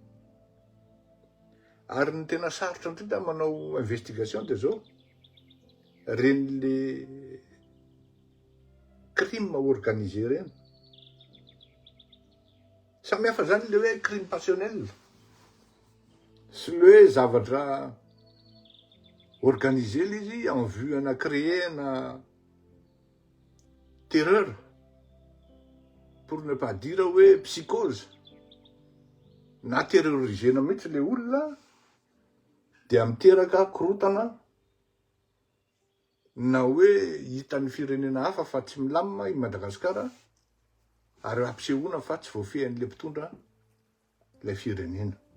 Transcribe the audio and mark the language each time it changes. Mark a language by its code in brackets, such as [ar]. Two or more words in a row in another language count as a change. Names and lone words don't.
[mg] Ary ny tena sarotra indrindra manao investigation dia zao ren'le [fr] crime organisé [mg] reny. Samy hafa zany le hoe [fr] crime passionnel [mg] sy le hoe zavatra organisé le izy [fr] en vue [mg] ana créer na terreur, [fr] pour ne pas dire [mg] hoe psychose, na terrorisena mihitsy le olona dia miteraka korotana na hoe hitan'ny firenena hafa fa tsy milamina i Madagasikara ary ampisehoana fa tsy voafehan'le mpitondra ilay firenena.